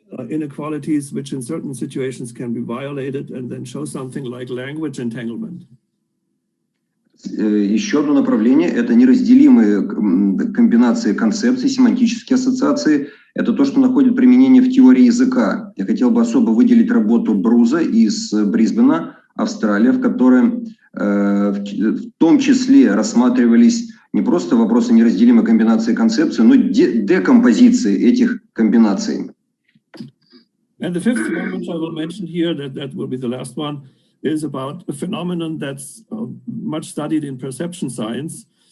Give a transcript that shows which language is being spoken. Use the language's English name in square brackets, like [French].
[English] inequalities which in certain situations can be violated, and then show something like language entanglement. [Russian] Еще одно направление – это неразделимые комбинации концепций, семантические ассоциации. Это то, что находит применение в теории языка. Я хотел бы особо выделить работу Бруза из Брисбена, Австралия, в которой в том числе рассматривались не просто вопросы неразделимой комбинации концепций, но декомпозиции этих комбинаций. [English] And the fifth one, which I will mention here, that will be the last one, is about a phenomenon that's much studied in perception science.